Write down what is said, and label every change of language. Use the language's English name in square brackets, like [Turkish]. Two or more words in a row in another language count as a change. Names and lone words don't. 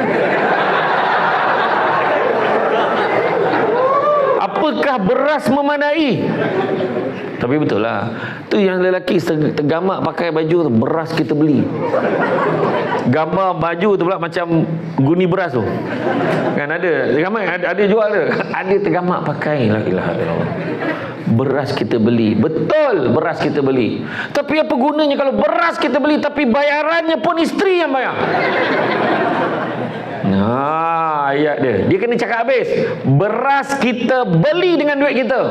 [Malay] Apakah beras memadai? Tapi betul lah, tu yang lelaki tergamak pakai baju tu, beras kita beli. Gambar baju tu pula macam guni beras tu kan, ada tergamak, ada jual tu. Ada tergamak pakai. [Arabic] La ilaha illallah. [Malay] Beras kita beli. Betul, beras kita beli. Tapi apa gunanya kalau beras kita beli tapi bayarannya pun isteri yang bayar? Nah, ayat dia. Dia kena cakap habis. Beras kita beli dengan duit kita.